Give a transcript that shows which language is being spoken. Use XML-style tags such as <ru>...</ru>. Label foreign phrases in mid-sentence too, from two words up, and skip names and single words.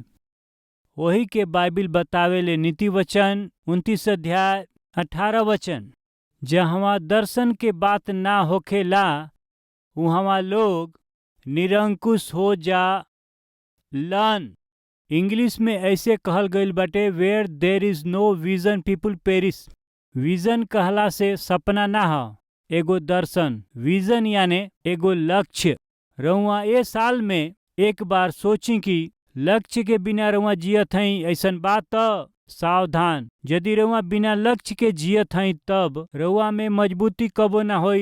<bho>वही के बाइबिल बतावेले, नीति वचन 29 अध्याय 18 वचन, जहाँ दर्शन के बात ना होखेला वहाँ लोग निरंकुश हो जा लन। इंग्लिश में ऐसे कहल गईल बाटे,</bho> <en>Where there is no vision people perish.</en> <bho>विजन कहला से सपना ना ह, एगो दर्शन। विजन यानी एगो लक्ष्य। रउआ ए साल में एक बार सोची कि लक्ष्य के बिना रउआ जियत हई, ऐसन बात त सावधान। यदि रउआ बिना लक्ष्य के जियत हई तब रउआ में मजबूती कबो ना होई।</bho>